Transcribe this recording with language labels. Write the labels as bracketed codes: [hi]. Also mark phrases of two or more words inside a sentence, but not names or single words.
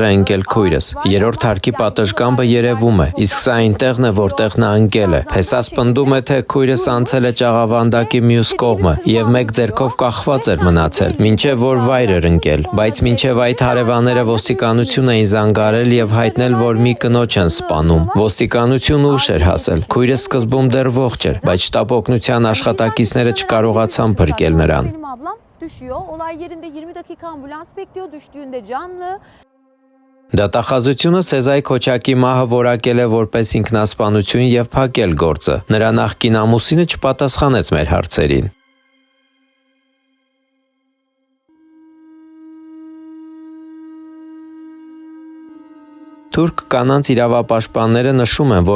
[hy] ընկել քույրս։ Երրորդ հարկի պատշգամբը երևում է, իսկ սա այնտեղն է, որտեղ նա ընկել է։ Փեսաս պնդում է, թե քույրս անցել է ճաղավանդակի մյուս կողմը եւ մեկ ձեռքով կախված էր մնացել, մինչեւ որ վայր էր ընկել, բայց մինչեւ այդ հարևանները ոստիկանություն էին զանգարել եւ հայտնել, որ մի կնոջ են սպանում։ Ոստիկանությունը ուշ էր հասել։ Քույրս սկզբում դեռ ողջ էր, բայց շտապ օգնության աշխատակիցները չկարողացան փրկել նրան։ [tr] Olay yerinde 20 dakika ambulans bekliyor, düştüğünde canlı. [hy] Դատախազությունը Սեզայի Քոչակի մահը որակել է որպես ինքնասպանություն եւ փակել գործը։ Նրա նախկին ամուսինը չպատասխանեց մեր հարցերին։ Թուրք կանանց իրավապաշտպանները նշում են,